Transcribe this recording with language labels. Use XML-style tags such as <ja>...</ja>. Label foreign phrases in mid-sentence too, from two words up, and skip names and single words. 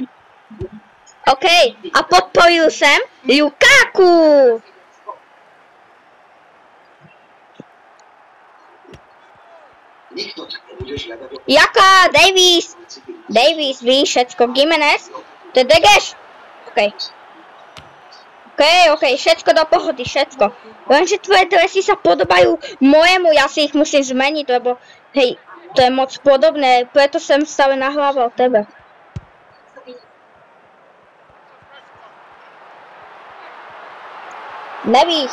<cs>OK, a podporil jsem Lukaku. Jaká? Davies, víš všecko. Gimenez? To je Degeš? OK.</cs> <sk>OK, všetko do pohody, všetko. Lenže tvoje dresy sa podobajú mojemu, ja si ich musím zmeniť, lebo hej, to je moc podobné, preto som stále nahlával tebe.</sk> <cs>Nevíš.</cs>